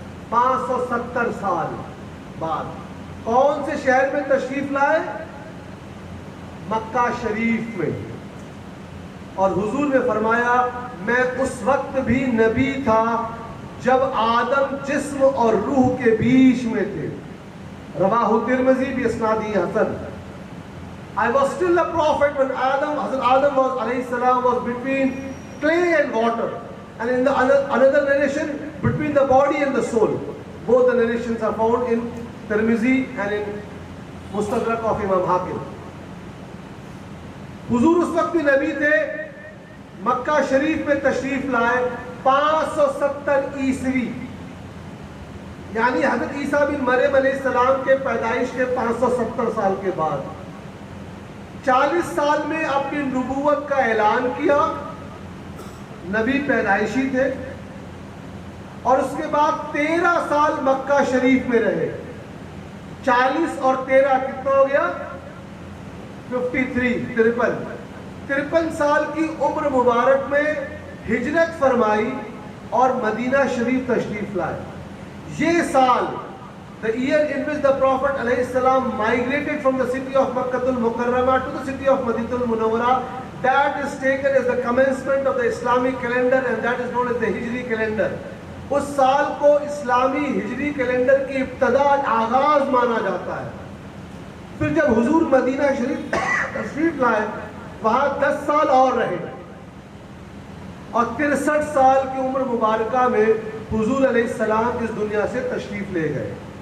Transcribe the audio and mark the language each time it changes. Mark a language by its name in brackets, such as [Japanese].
[Urdu] 570 سال بعد کون سے شہر میں تشریف لائے؟ مکہ شریف میں. اور حضور نے فرمایا میں اس وقت بھی نبی تھا جب آدم جسم اور روح کے بیچ میں تھے. [Arabic] رواہ ترمذی باسناد حسن. [English] I was still a prophet when Hazrat Adam was alayhi salam was between clay and water, and in the another narration between the body and the soul. Both the narrations are found in Tirmidhi and in Mustadrak of Imam Hakim. [Urdu] حضور اس وقت بھی نبی تھے، مکہ شریف میں تشریف لائے 570 عیسوی، یعنی حضرت عیسیٰ بن مریم علیہ السلام کے پیدائش کے 570 سال کے بعد 40 سال میں اپنی نبوت کا اعلان کیا. نبی پیدائشی تھے، اور اس کے بعد 13 سال مکہ شریف میں رہے. 40 اور 13 کتنا ہو گیا؟ 53 53 سال کی عمر مبارک میں ہجرت فرمائی اور مدینہ شریف تشریف لائے. یہ سال [English] the year in which the Prophet ﷺ migrated from the city of Makkah al-Mukarramah to the city of Madinah al-Munawwarah, that is taken as the commencement of the Islamic calendar and that is known as the Hijri calendar. [Urdu] اس سال کو اسلامی ہجری calendar کی ابتدا آغاز مانا جاتا ہے. پھر جب حضور مدینہ شریف تشریف لائے وہاں 10 سال اور رہے اور 63 سال کی عمر مبارکہ میں حضور علیہ السلام اس دنیا سے تشریف لے گئے.